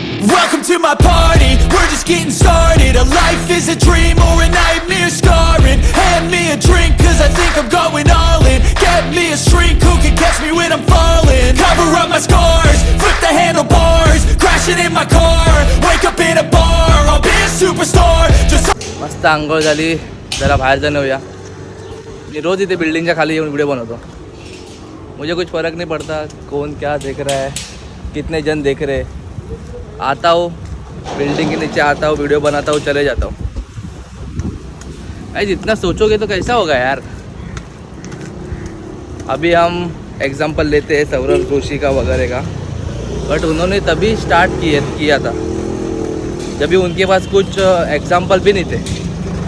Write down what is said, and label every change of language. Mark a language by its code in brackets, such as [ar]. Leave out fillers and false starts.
[en] Welcome to my party, we're just getting started. A life is a dream or a nightmare scarring. Hand me a drink cause I think I'm going all in. Get me a shrink who can catch me when I'm falling. Cover up my scars, flip the handlebars. Crashing in my car, wake up in a bar. I'll be a superstar, just [mr] मस्त आंघोळ झाली, जरा बाहेर जाऊन येऊया। मी रोज इथे बिल्डिंगच्या खाली येऊन व्हिडिओ बनवतो। [hi] मुझे कुछ फर्क नहीं पड़ता कौन क्या देख रहा है, कितने जन देख रहे हैं। आता हूँ बिल्डिंग के नीचे, आता हूँ वीडियो बनाता हूँ, चले जाता हूँ। भाई जितना सोचोगे तो कैसा होगा यार। अभी हम एग्जाम्पल लेते हैं सौरभ जोशी का वगैरह का, बट उन्होंने तभी स्टार्ट किया था जब भी उनके पास कुछ एग्जाम्पल भी नहीं थे।